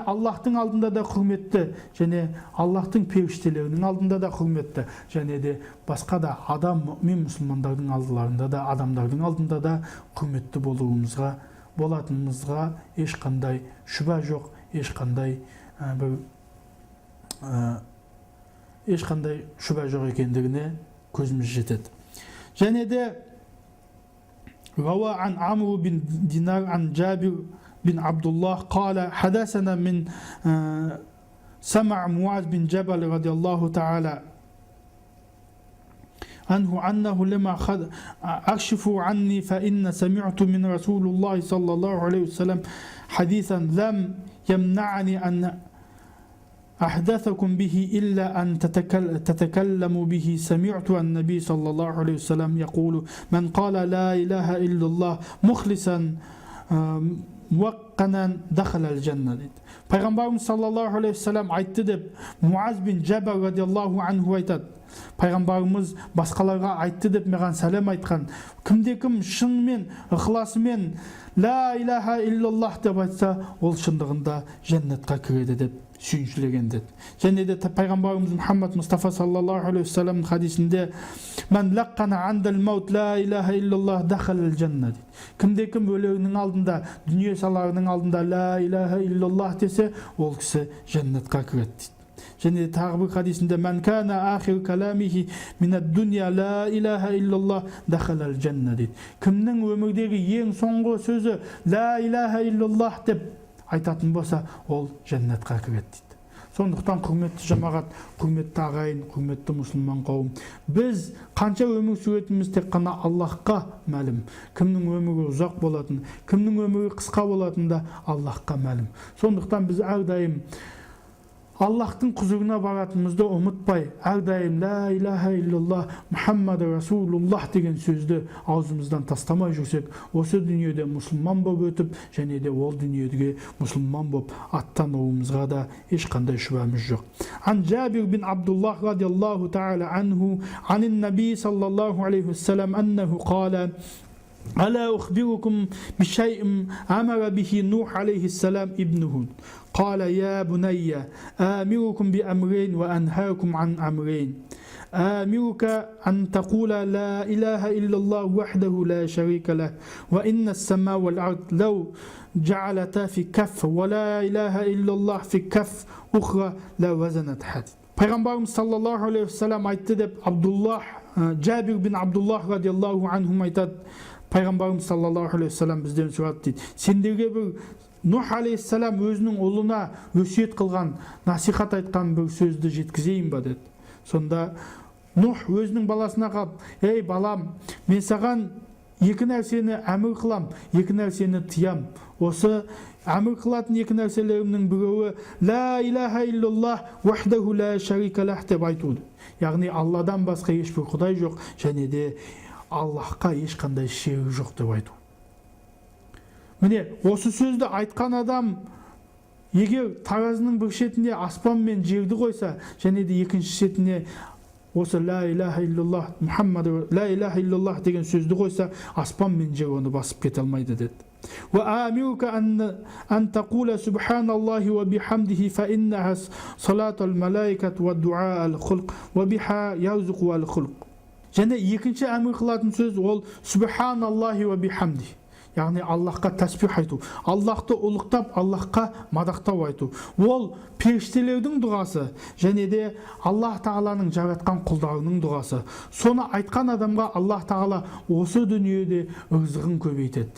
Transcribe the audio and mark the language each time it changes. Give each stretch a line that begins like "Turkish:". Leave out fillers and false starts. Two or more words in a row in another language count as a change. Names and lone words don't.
Kazakh: Аллахтың алдында да құрметті, және Аллахтың періштелерінің алдында да құрметті, және де басқа да адам мен мұсылмандардың алдыларында да, адамдардың алдында да құрметті болатынымызға ешқандай шүбә жоқ, ешқандай шүбә жоқ екендігіне көзіміз жетеді. және де
Arabic: روى عن عمرو بن دينار عن جابر بن عبد الله قال حدثنا من سمع معاذ بن جبل رضي الله تعالى عنه أنه لما أكشفوا عني فإن سمعت من رسول الله صلى الله عليه وسلم حديثا لم يمنعني أن أحدثكم به إلا أن تتكلموا به. سمعت النبي صلى الله عليه وسلم يقول من قال لا إله إلا الله مخلصا موقنا دخل الجنة дейді.
Kazakh: Пайғамбарымыз
Arabic: صلى الله عليه وسلم
Kazakh: айтты деп Муаз бин Джабар
Arabic: رضي الله عنه
Kazakh: айтады. Пайғамбарымыз басқаларға айтты деп маған сәлем айтқан. Кімде-кім шынымен, ықыласымен
Arabic: لا إله إلا الله
Kazakh: деп айтса, ол шындығында жәннатқа кіреді деп сүйіншілеген деді. Және де пайғамбарымыз Мұхаммад Мұстафа
Arabic: صلى الله عليه وسلم
Kazakh: хадисінде
Arabic: "من لقن عند الموت لا إله إلا الله دخل الجنة"
Kazakh: дейді. Кімде-кім өлеңнің алдында, дүние саларының алдында
Arabic: لا إله إلا الله
Kazakh: десе, ол кісі жәннатқа кіреді дейді. Және тағы бір хадисінде
Arabic: "من كان آخر كلامه من الدنيا لا إله إلا الله دخل الجنة"
Kazakh: дейді. Кімнің өмірдегі ең соңғы сөзі
Arabic: لا إله إلا الله
Kazakh: деп айтатын болса, ол жәннатқа кіреді дейді. Сондықтан құрметті жамағат, құрметті ағайын, құрметті мұсылман қауым, біз қанша өмір сүретіміз тек қана Аллахқа мәлім. Кімнің өмірі ұзақ болатын, кімнің өмірі қысқа болатын да Аллахқа мәлім. Сондықтан біз әрдайым Аллахтың құзырына баратынымызды ұмытпай, әрдайым
Arabic: لا إله إلا الله محمد رسول الله
Kazakh: деген сөзді аузымыздан тастамай жүрсек, осы дүниеде мұсылман болып өтіп, және де ол дүниеге мұсылман болып аттануымызға да ешқандай шүбәміз жоқ.
Arabic: عن جابر بن عبد الله رضي الله تعالى عنه عن النبي صلى الله عليه وسلم أنه قال: "Ала أخبركم بشيء أمر به نوح عليه السلام ابنه قال يا بني آمركم بأمرين وأنهاكم عن أمرين آمرك أن تقول لا إله إلا الله وحده لا شريك له وإن السماء والأرض لو جعلتا في كف ولا إله إلا الله في كف أخرى لوزنت حديد."
Kazakh: Пайғамбарымыз
Arabic: صلى الله عليه وسلم
Kazakh: айтты деп Абдуллах, Жабир бин Абдуллах
Arabic: رضي الله عنهم
Kazakh: айтады. Пайғамбарымыз
Arabic: صلى الله عليه وسلم
Kazakh: бізден сұрады дейді: "Сендерге бір Нух алейхиссалам өзінің ұлына өсиет қылған, насихат айтқан бір сөзді жеткізейін ба?" деді. Сонда Нух өзінің баласына қалып: "Ей балам, мен саған екі нәрсені әмір қылам, екі нәрсені тиям. Осы әмір қылатын екі нәрселерімнің біреуі
Arabic: لا إله إلا الله وحده لا شريك له
Kazakh: деп айтуды. Яғни Алладан басқа ешбір құдай жоқ, және де Аллахқа ешқандай шерік жоқ деп айту. Міне, осы сөзді айтқан адам егер таразының бір шетіне аспан мен жерді қойса, және де екінші шетіне осы
Arabic: لا إله إلا الله محمد لا إله إلا الله
Kazakh: деген сөзді қойса, аспан мен жер оны басып кете алмайды деді.
Arabic: وآمرك أن تقول سبحان الله وبحمده فإنها صلاة الملائكة والدعاء الخلق وبها يرزق الخلق.
Kazakh: Және екінші әмір қылатын сөз ол
Arabic: سبحان الله وبحمده.
Kazakh: Яғни Аллахқа тәсбих айту, Аллахты ұлықтап, Аллахқа мадақтау айту. Ол періштелердің дұғасы, және де Аллах Тағаланың жаратқан құлдарының дұғасы. Соны айтқан адамға Аллах Тағала осы дүниеде ырзығын көбейтеді.